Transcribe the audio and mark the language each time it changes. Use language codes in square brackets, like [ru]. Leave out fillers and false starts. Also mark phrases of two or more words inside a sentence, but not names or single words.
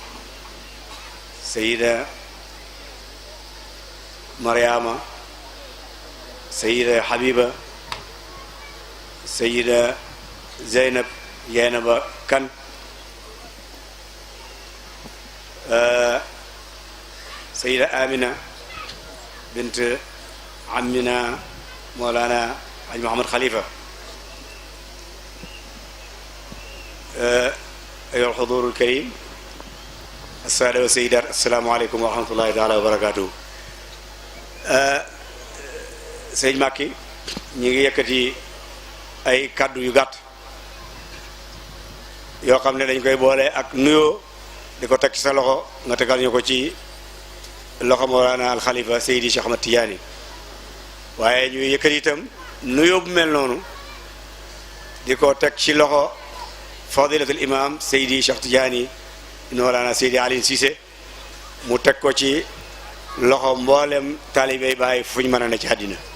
[ar] سيدة مريم، سيدة حبيبة، سيدة زينب كان، سيدة آمنة بنت عمنا مولانا علي محمد خليفة. أيها الحضور الكريم، السادة والسيدات، السلام عليكم ورحمة الله تعالى وبركاته. [wo] sëñ Macky ñi ngi yëkkati ay kaddu yu gàtt yoo xam ne dañ koy boole ak nuyoo di ko teg ci sa loxo nga tegal ñu ko ci loxo Mawlana al Khalifa Seydi Cheikh Ahmad Tidiane, waaye ñuy yëkkati itam nuyoo bu mel noonu di ko teg ci loxo [ar] فضيلة الإمام [wo] Seydi Cheikh Tidiane Mawlana Seydi Ali Cissé, mu teg ko ci loxo mboolem taalibey Baay fu ñu mën a ne ci àddina.